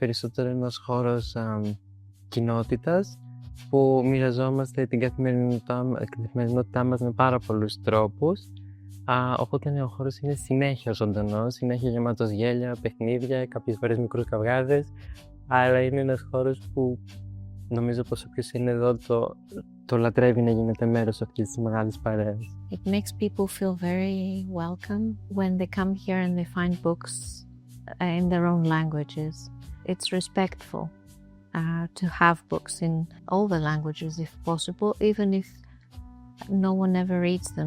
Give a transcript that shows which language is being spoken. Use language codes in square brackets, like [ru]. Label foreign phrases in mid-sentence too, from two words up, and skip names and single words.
[el] Είμαστε περισσότερο ένας χώρος κοινότητας που μοιραζόμαστε την καθημερινότητά μας με πάρα πολλούς τρόπους. Οπότε ναι, ο χώρος είναι συνέχεια ζωντανός, συνέχεια γεμάτος γέλια, παιχνίδια, κάποιες φορές μικρούς καυγάδες, αλλά είναι ένας χώρος που νομίζω πως όποιος είναι εδώ το λατρεύει να γίνεται μέρος αυτής της μεγάλης παρέας. [en] It makes people feel very welcome when they come here and they find books in their own languages. It's respectful to have books in all the languages if possible, even if no one ever reads them.